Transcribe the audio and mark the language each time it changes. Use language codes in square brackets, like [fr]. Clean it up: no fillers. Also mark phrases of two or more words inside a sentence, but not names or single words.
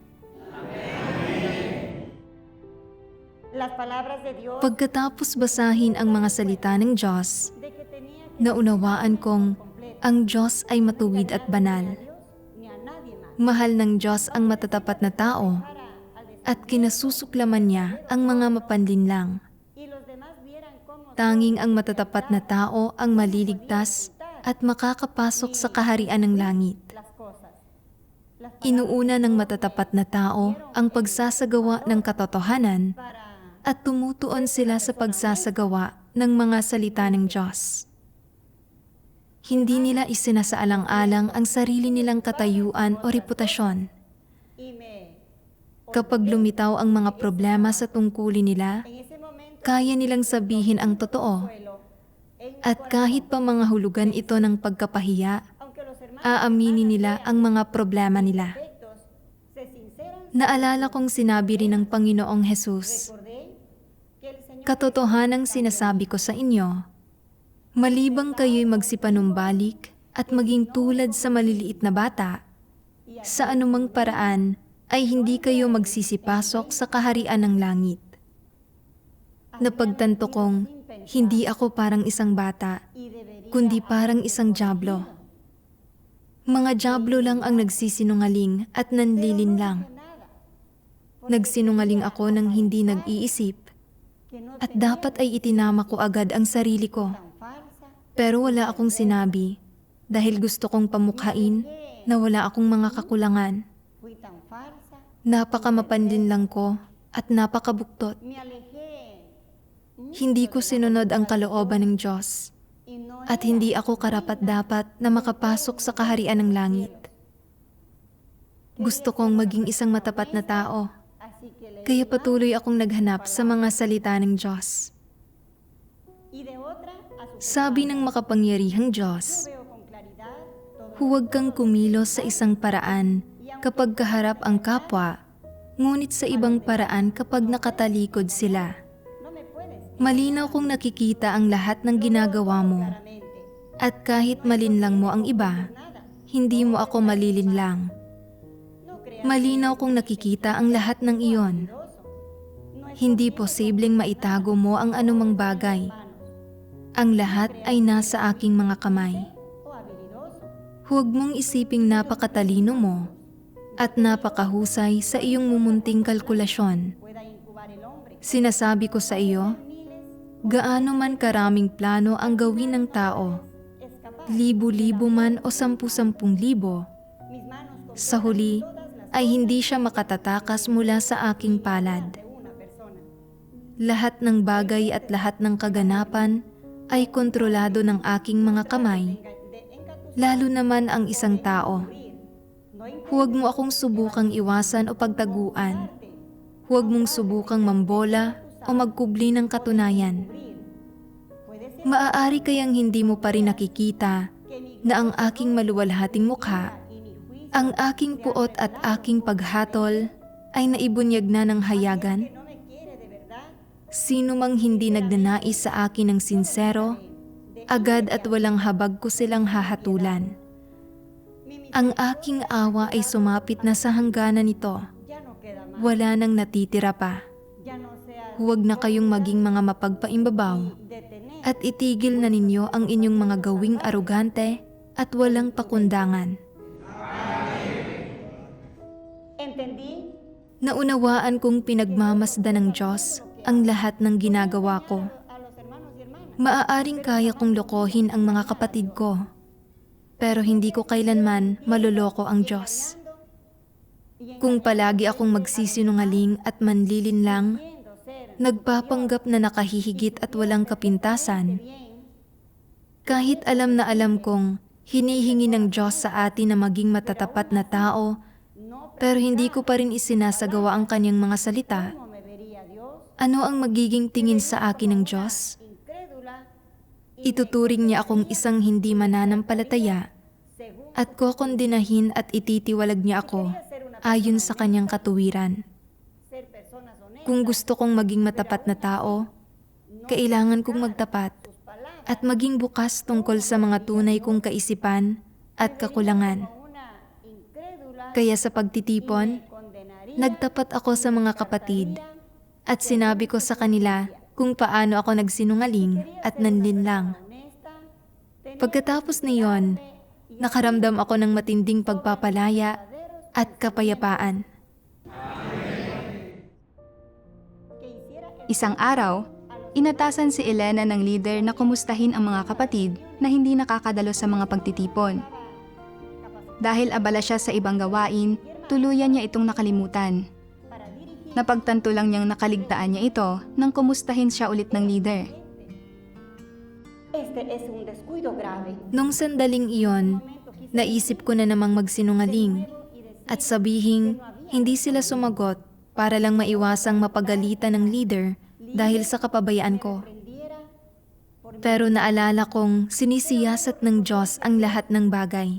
[tl] Pagkatapos basahin ang mga salita ng Diyos, naunawaan kong ang Diyos ay matuwid at banal. Mahal ng Diyos ang matatapat na tao at kinasusuklaman niya ang mga mapanlinlang. [es] y los demás vieran cómo [tl] Tanging ang matatapat na tao ang maliligtas at makakapasok sa kaharian ng langit. [es] las cosas. [tl] Inuuna ng matatapat na tao ang pagsasagawa ng katotohanan at tumutuon sila sa pagsasagawa ng mga salita ng Diyos. Hindi nila isinasaalang-alang ang sarili nilang katayuan o reputasyon. [es] Y me, [tl] Kapag lumitaw ang mga problema sa tungkulin nila, [es] en ese momento, [tl] kaya nilang sabihin ang totoo at kahit pa mga hulugan ito ng pagkapahiya, [es] aunque los hermanos [tl] aaminin nila ang mga problema nila. [es] perfectos se sinceran, [tl] Naalala kong sinabi rin ng Panginoong Hesus, [es] recordé que el Señor [tl] katotohanang sinasabi ko sa inyo, malibang kayo'y magsipanumbalik at maging tulad sa maliliit na bata, sa anumang paraan ay hindi kayo magsisipasok sa kaharian ng langit. Napagtanto kong hindi ako parang isang bata, [es] y debería [tl] kundi parang isang dyablo. Mga dyablo lang ang nagsisinungaling at nanlilinlang. [es] nada, [tl] Nagsinungaling ako ng hindi nag-iisip [es] que no [tl] at dapat ay itinama ko agad ang sarili ko. [es] tan falsa, [tl] Pero wala akong sinabi dahil gusto kong pamukhain na wala akong mga kakulangan. [es] fui tan falsa, [tl] Napakamapanlinlang ko at napakabuktot. [es] me alejé [tl] Hindi ko sinunod ang kalooban ng Diyos [es] y no [tl] at hindi ako karapat-dapat na makapasok sa kaharian ng langit. Gusto kong maging isang matapat na tao, [es] así que le [tl] kaya patuloy akong naghanap sa mga salita ng Diyos. [es] y de otra a su [tl] Sabi ng makapangyarihang Diyos, [es] veo con claridad todo [tl] huwag kang kumilos sa isang paraan kapag kaharap ang kapwa, ngunit sa ibang paraan kapag nakatalikod sila. [es] no me puedes [tl] Malinaw kong nakikita ang lahat ng ginagawa mo, [es] claramente [tl] at kahit malinlang mo ang iba, [es] nada, [tl] hindi mo ako malilinlang. [es] no creas [tl] Malinaw kong nakikita ang lahat ng iyon. [es] poderoso, no es [tl] Hindi posibleng maitago mo ang anumang bagay. [es] manos [tl] Ang lahat ay nasa aking mga kamay. [es] o habilidoso, [tl] Huwag mong isiping napakatalino mo at napakahusay sa iyong mumunting kalkulasyon. [es] pueda incubar el hombre, [tl] Sinasabi ko sa iyo, [es] miles [tl] gaano man karaming plano ang gawin ng tao, [es] es capaz, [tl] libo-libo man o 10,000,000, [es] mis manos con [tl] sa huli ay hindi siya makatatakas mula sa aking palad. [es] de una persona, [tl] Lahat ng bagay at lahat ng kaganapan ay kontrolado ng aking mga kamay, lalo naman ang isang tao. [es] no [tl] Huwag mo akong subukang iwasan o pagtaguan. Huwag mong subukang mambola o magkubli ng katunayan. [es] puede ser [tl] Maaari kayang hindi mo pa rin nakikita [es] que mi [tl] na ang aking maluwalhating mukha, [es] y mi juicio [tl] ang aking puot at aking paghatol ay naibunyag na ng hayagan. [es] no me quiere de verdad, [tl] Sino mang hindi nagnanais sa akin ng sinsero, agad at walang habag ko silang hahatulan. Ang aking awa ay sumapit na sa hangganan nito. [es] ya no queda más, [tl] Wala nang natitira pa. [es] ya no sea [tl] Huwag na kayong maging mga mapagpaimbabaw [es] detener, [tl] at itigil na ninyo ang inyong mga gawing arugante at walang pakundangan. [es] entendí [tl] Naunawaan kong pinagmamasdan ng Diyos ang lahat ng ginagawa ko. [es] a los hermanos y hermanas, [tl] Maaaring kaya kong lokohin ang mga kapatid ko, pero hindi ko kailanman maloloko ang Diyos. Kung palagi akong magsisinungaling at manlilinlang, [es] queriendo ser [tl] nagpapanggap na nakahihigit at walang kapintasan, [es] bien, [tl] kahit alam na alam kong hinihingi ng Diyos sa atin na maging matatapat na tao, [es] no [tl] pero hindi ko pa rin isinasagawa ang kanyang mga salita, [es] cómo me vería Dios, [tl] ano ang magiging tingin sa akin ng Diyos? [es] incrédula, [tl] Ituturing niya akong isang hindi mananampalataya [es] según [tl] at kokondinahin at ititiwalag niya ako ayon sa kanyang katuwiran. [es] ser personas honestas, [tl] Kung gusto kong maging matapat na tao, kailangan kong magtapat [es] sus palabras, [tl] at maging bukas tungkol sa mga tunay kong kaisipan at kakulangan. [es] una incrédula, [tl] Kaya sa pagtitipon, [es] condenaría [tl] nagtapat ako sa mga kapatid at sinabi ko sa kanila kung paano ako nagsinungaling at nanlinlang. [es] honesta, tener [tl] Pagkatapos niyon, nakaramdam ako ng matinding pagpapalaya at kapayapaan. Isang araw, inatasan si Elena ng leader na kumustahin ang mga kapatid na hindi nakakadalo sa mga pagtitipon. Dahil abala siya sa ibang gawain, tuluyan niya itong nakalimutan. Napagtanto lang niyang nakaligtaan niya ito nang kumustahin siya ulit ng leader. [es] Este es un descuido grave. [tl] Nung sandaling iyon, naisip ko na namang magsinungaling at sabihing hindi sila sumagot para lang maiwasang mapagalitan ng leader dahil sa kapabayaan ko. Pero naalala kong sinisiyasat ng Diyos ang lahat ng bagay.